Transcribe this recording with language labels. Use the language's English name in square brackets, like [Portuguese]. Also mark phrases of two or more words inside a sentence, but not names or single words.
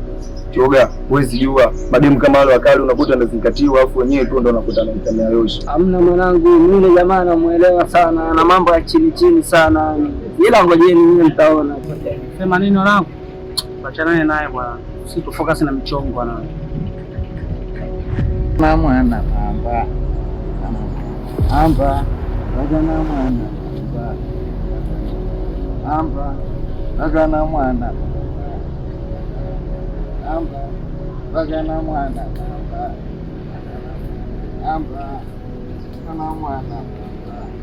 [Swahili] Choga, huwezi jua mademu kama wale wakali unakuta ndazingatiwa afu wenyewe tu ndo unakuta na mtamia yoshi. Hamna mwanangu, yule jamaa namuelewa sana na mambo ya chini chini sana. Ila ngojeni mimi nitaona. Sema nini mwanangu? Achana naye bwana. Si tu focus na michongo bwana. Na mwana mamba. Amba, bagana mwana mamba. Amba, bagana mwana. Amba, bagana mwana mamba. Amba, bagana mwana mamba.